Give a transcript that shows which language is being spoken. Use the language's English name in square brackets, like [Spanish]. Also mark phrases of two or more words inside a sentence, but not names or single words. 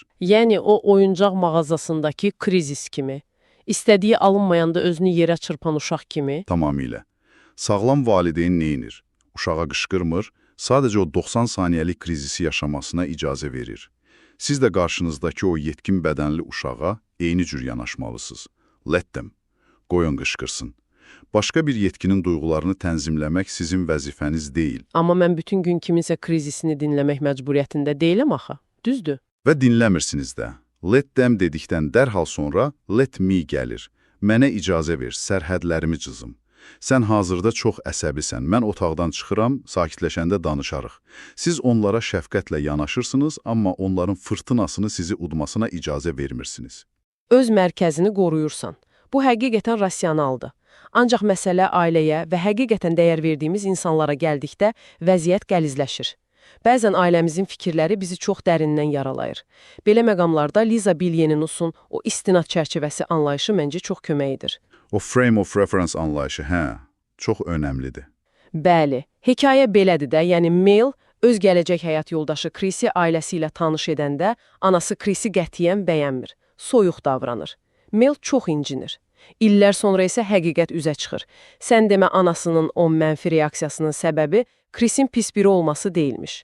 [Azerbaijani] Yəni o oyuncaq mağazasındakı krizis kimi, istədiyi alınmayanda özünü yerə çırpan uşaq kimi? Tamamilə. Sağlam valideyn neynir? Uşağa qışqırmır, sadəcə o 90 saniyəlik krizisi yaşamasına icazə verir. Siz də qarşınızdakı o yetkin bədənli uşağa eyni cür yanaşmalısınız. [English] Let them. [Azerbaijani] Qoyun qışqırsın. Başqa bir yetkinin duyğularını tənzimləmək sizin vəzifəniz deyil. Amma mən bütün gün kiminsə krizisini dinləmək məcburiyyətində deyiləm axı. Düzdür. Və dinləmirsiniz də. [English] Let them [Azerbaijani] dedikdən dərhal sonra [English] let me [Azerbaijani] gəlir. Mənə icazə ver, sərhədlərimi cızım. Sən hazırda çox əsəbisən, mən otaqdan çıxıram, sakitləşəndə danışarıq. Siz onlara şəfqətlə yanaşırsınız, amma onların fırtınasını sizi udmasına icazə vermirsiniz. Öz mərkəzini qoruyursan. Bu həqiqətən rasionaldır. Ancaq məsələ ailəyə və həqiqətən dəyər verdiyimiz insanlara gəldikdə vəziyyət qəlizləşir. Bəzən ailəmizin fikirləri bizi çox dərindən yaralayır. Belə məqamlarda Liza Bilyeninus'un o istinad çərçivəsi anlayışı məncə çox köməyidir. O [English] frame of reference [Azerbaijani] anlayışı, çox önəmlidir. Bəli, hekayə belədir də, yəni Mel öz gələcək həyat yoldaşı Chris'i ailəsi ilə tanış edəndə anası Chris'i qətiyyən bəyənmir, soyuq davranır. Mel çox incinir. İllər sonra isə həqiqət üzə çıxır. Sən demə anasının o mənfi reaksiyasının səbəbi Chris'in pis biri olması deyilmiş.